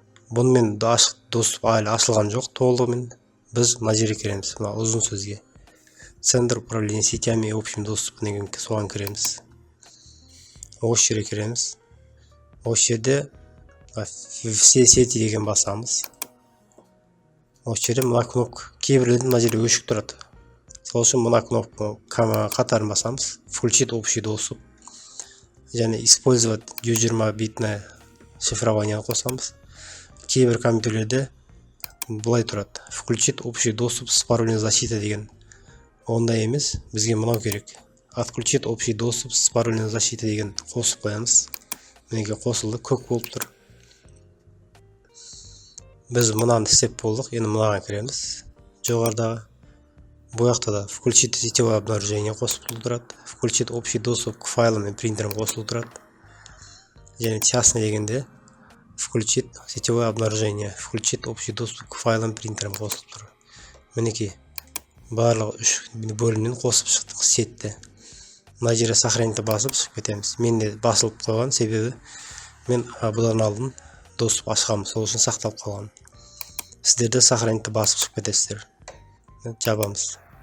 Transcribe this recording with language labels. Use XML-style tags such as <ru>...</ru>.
<kk>Бұнымен доступ әлі ашылған жоқ толығымен. Біз мына жерге кіреміз, мына ұзын сөзге.</kk> <ru>Центр управления сетями и общим доступом</ru> <kk>деген соған кіреміз. Осы жерге кіреміз. Осы жерде</kk> <ru>все сети</ru> <kk>деген басамыз. Осы жерде мына кнопка, кейбіреудің мына жерде өшік тұрады. Сол үшін мына кнопка қатарын басамыз.</kk> <ru>Включить общий доступ.</ru> <kk>Және</kk> <ru>использовать 120 битное шифрование</ru> <kk>қосамыз. Кейбір компьютерлерде бұлай тұрады.</kk> <ru>Включить общий доступ с паролем защиты</ru> <kk>деген. Ондай емес, бізге мынау керек.</kk> <ru>Отключить общий доступ с паролем защиты</ru> <kk>деген қосып қоямыз. Мінекей қосылды, көк болып тұр. Біз мынаны істеп болдық, енді мынаған кіреміз. Жоғарыдағы бұяқта да</kk> <ru>включить сетевое обнаружение</ru> <kk>қосылып тұрады.</kk> <ru>Включить общий доступ к файлам</ru> <kk>мен</kk> <ru>принтерам</ru> <kk>қосылып тұрады. Және частный дегенде</kk> <ru>включить сетевое обнаружение, включить общий доступ к файлам принтерам</ru> <kk>қосылып тұр. Мінекей барлығы 3 бөлімнен қосып шықтық сетті. Мына жерге сохранить басып шығып кетеміз. Мен де басылып қойған, себебі мен бұдан алдын доступ ашқам, сол үшін сақталып қалған. Сіздерде сохранить басып шығып кетесіздер. Жабамыз.</kk>